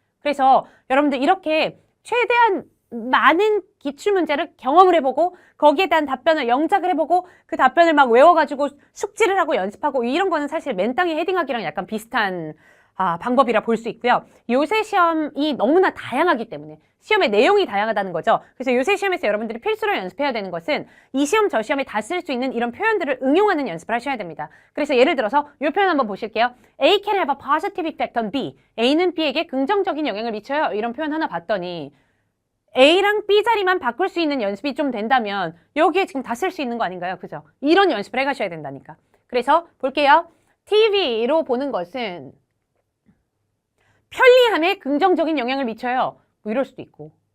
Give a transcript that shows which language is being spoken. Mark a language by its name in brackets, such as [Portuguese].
[Korean] 그래서 여러분들 이렇게 최대한 많은 기출문제를 경험을 해보고 거기에 대한 답변을 영작을 해보고 그 답변을 막 외워가지고 숙지를 하고 연습하고 이런 거는 사실 맨땅에 헤딩하기랑 약간 비슷한 방법이라 볼 수 있고요. 요새 시험이 너무나 다양하기 때문에 시험의 내용이 다양하다는 거죠. 그래서 요새 시험에서 여러분들이 필수로 연습해야 되는 것은 이 시험 저 시험에 다 쓸 수 있는 이런 표현들을 응용하는 연습을 하셔야 됩니다. 그래서 예를 들어서 이 표현 한번 보실게요. [English] A can have a positive effect on B. [Korean] A는 B에게 긍정적인 영향을 미쳐요. 이런 표현 하나 봤더니 A랑 B 자리만 바꿀 수 있는 연습이 좀 된다면 여기에 지금 다 쓸 수 있는 거 아닌가요? 그죠? 이런 연습을 해가셔야 된다니까. 그래서 볼게요. TV로 보는 것은 편리함에 긍정적인 영향을 미쳐요. 뭐 이럴 수도 있고.